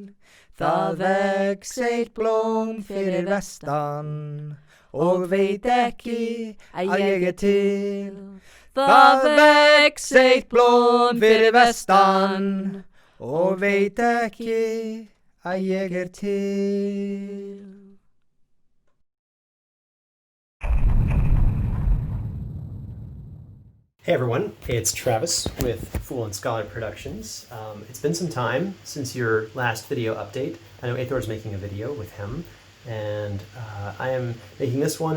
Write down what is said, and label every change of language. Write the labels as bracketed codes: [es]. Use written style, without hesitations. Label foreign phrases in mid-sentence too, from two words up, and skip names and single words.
[is] Það vex eitt blóm fyrir vestan og veit ekki að ég til. Það vex eitt blóm fyrir vestan og veit ekki að ég til. [en] Hey everyone, it's Travis with Fool and Scholar Productions. It's been some time since your last video update. I know Eyþór's making a video with him, and I am making this one.